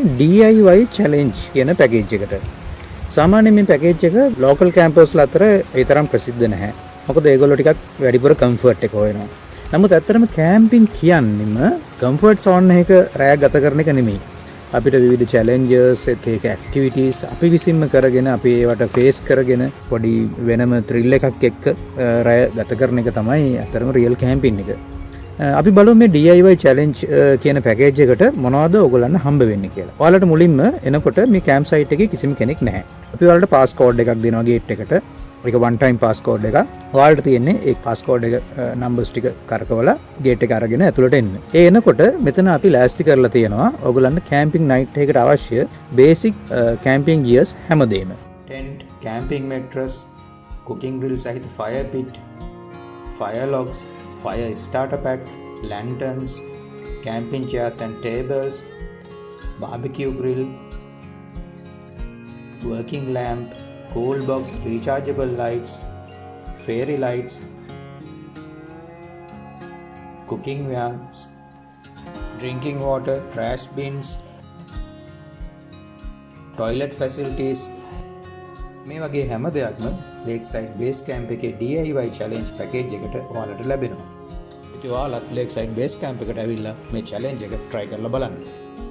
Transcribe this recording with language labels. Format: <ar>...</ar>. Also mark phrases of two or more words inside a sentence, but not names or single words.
<en>DIY challenge</en> <si>කියන පැකේජ් එකට සාමාන්‍යයෙන් මේ පැකේජ් එක ලෝකල් කැම්පස්ලා අතර ඒ තරම් ප්‍රසිද්ධ නැහැ මොකද ඒගොල්ලෝ ටිකක් වැඩිපුර කම්ෆර්ට් එක හොයනවා නමුත් ඇත්තටම කැම්පින් කියන්නේම</si> <en>comfort zone</en> <si>එක රැය ගත කරන එක නෙමෙයි අපිට විවිධ challenges එක activities අපි විසින්ම කරගෙන අපි ඒවට face කරගෙන පොඩි වෙනම thrill එකක් එක්ක රැය ගත කරන එක තමයි අතරම</si> <en>real camping</en> <si>එක. අපි බලමු මේ</si> <en>DIY challenge</en> <si>කියන package එකට මොනවද ඔයගොල්ලන්ට හම්බ වෙන්නේ කියලා. ඔයාලට මුලින්ම එනකොට මේ</si> <en>camp site</en> <si>එකේ කිසිම කෙනෙක් නැහැ. අපි ඔයාලට</si> <en>pass code</en> <si>එකක් දෙනවා gate එකට. ඒක</si> <en>one time pass code</en> <si>එක. ඔයාලට තියෙන්නේ ඒ</si> <en>pass code</en> <si>එක numbers ටික කරකවලා gate එක අරගෙන ඇතුළට එන්න. ඒ එනකොට මෙතන අපි ලෑස්ති කරලා තියෙනවා ඔයගොල්ලන්ට</si> <en>camping night</en> <si>එකකට අවශ්‍ය</si> <en>basic camping gears</en> <si>හැමදේම.</si> <en>Tent, camping mattress, cooking grill සහිත fire pit, fire logs, fire starter pack, lanterns, camping chairs and tables, barbecue grill, working lamp, cool box, rechargeable lights, fairy lights, cooking vans, drinking water, trash bins, toilet facilities</en> <si>මේ වගේ හැම දෙයක්ම</si> <en>Lakeside Base Camp එකේ DIY challenge package</en> <si>එකට ඔයාලට ලැබෙනවා. ඉතින් ඔයාලත් Lakeside Base Camp එකට ඇවිල්ලා මේ challenge එක try කරලා බලන්න.</si>